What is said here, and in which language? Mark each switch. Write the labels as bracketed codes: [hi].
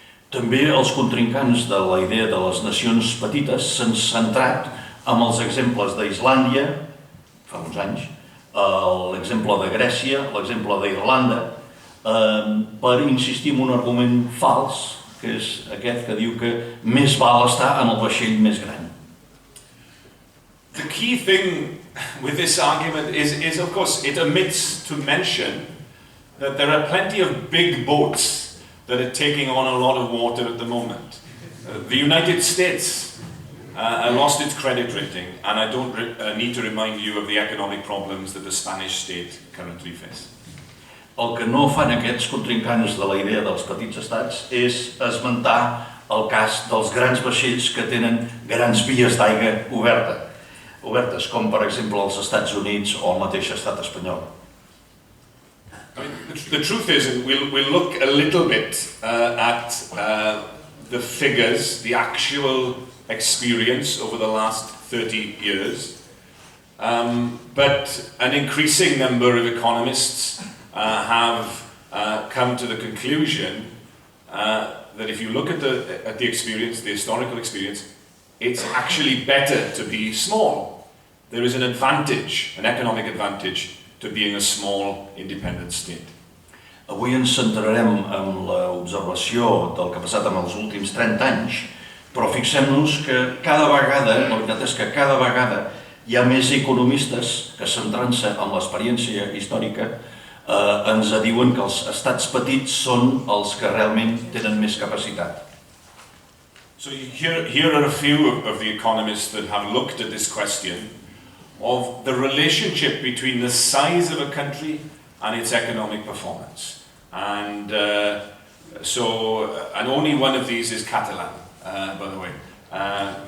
[ca] També els contrincants de la idea de les nacions petites s'han centrat en els exemples d'Islàndia, fa uns anys, l'exemple de Grècia, l'exemple d'Irlanda, per insistir en un argument fals, que és aquest que diu que més val estar en el vaixell més gran. [en] The key thing with this argument is of course, it omits to mention that there are plenty of big boats that are taking on a lot of water at the moment. The United States lost its credit rating, and I don't need to remind you of the economic problems that the Spanish state currently face. [ca] El que no fan aquests contrincants de la idea dels petits estats és esmentar el cas dels grans vaixells que tenen grans vies d'aigua obertes, com per exemple els Estats Units o el mateix estat espanyol. [en] I mean, the truth is, and we'll look a little bit at the figures, the actual experience over the last 30 years, but an increasing number of economists have come to the conclusion that if you look at the experience, the historical experience, it's actually better to be small. There is an advantage, an economic advantage, to being a small, independent state. [ca] Avui ens centrarem en l'observació del que ha passat en els últims 30 anys, però fixem-nos que cada vegada, la veritat és que cada vegada hi ha més economistes que, centrant-se en l'experiència històrica, ens diuen que els estats petits són els que realment tenen més capacitat. [en] So here are a few of the economists that have looked at this question of the relationship between the size of a country and its economic performance. And only one of these is Catalan, by the way.